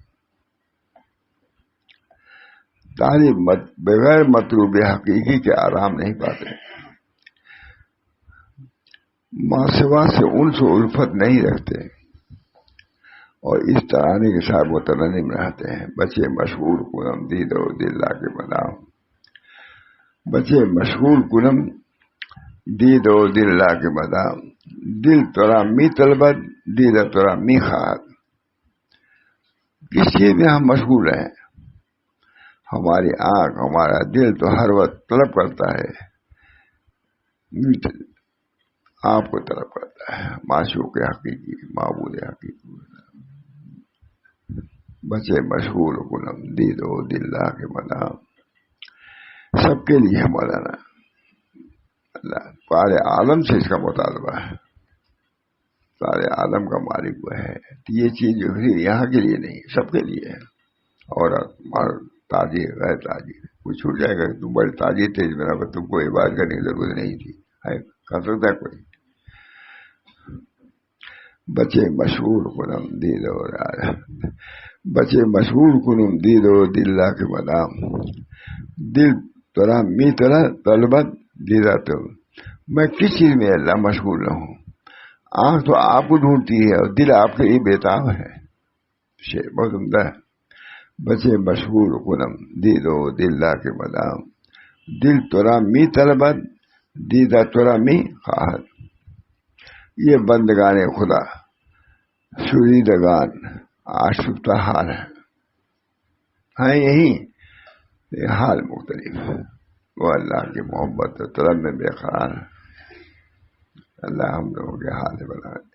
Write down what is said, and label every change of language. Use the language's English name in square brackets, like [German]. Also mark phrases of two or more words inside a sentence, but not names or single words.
[Urdu] طالب بغیر مطلوب حقیقی کے آرام نہیں پاتے، ماسوا سے انس و الفت نہیں رکھتے، اور اس ترانے کے ساتھ مترنم رہتے ہیں. [Persian] بچے مشغول کنم دید و دل لا کے بدام، بچے مشغول کنم دید و دل لا کے بدام، دل ترا می طلبت دید ترا می خواہد. [Urdu] کس چیز میں ہم مشغول ہیں؟ ہماری آنکھ ہمارا دل تو ہر وقت طلب کرتا ہے، آپ کو طلب کرتا ہے، معشوق حقیقی معبود حقیقی. [Persian] بچے مشغول کنم دید و دل لا کے بدام. [Urdu] سب کے لیے مولانا اللہ سارے عالم سے اس کا مطالبہ ہے. سارے عالم کا مالک وہ ہے. یہ چیز جو ہے یہاں کے لیے نہیں، سب کے لیے ہے. عورت مرد تاجر غیر تاجر کوئی چھوٹ جائے گا. تم بڑے تاجر تھے اس بنا پر تم کو عبادت کرنے کی ضرورت نہیں تھی، کر سکتا ہے کوئی. [Persian] بچے مشغول کنم دید و بچے مشغول کنم دید و دل لا کے بدام، دل ترا می ترا طلبت دیدہ تو. [Urdu] میں کس چیز میں اللہ مشغول نہ ہوں؟ آنکھ تو آپ کو ڈھونڈتی ہے اور دل آپ کے لیے بےتاب ہے. شعر بہت عمدہ ہے. [Persian] بچے مشغول کنم دید و دل لا کے بدام، دل ترا می طلبت دیدہ ترا می خواہد. [Urdu] یہ بندگان خدا شوریدگان آشفتہ حال ہیں یہی حال مختلف. وہ اللہ کی محبت و طلب میں بے قرار ہے. اللہ ہم لوگوں کے حال بنا دے.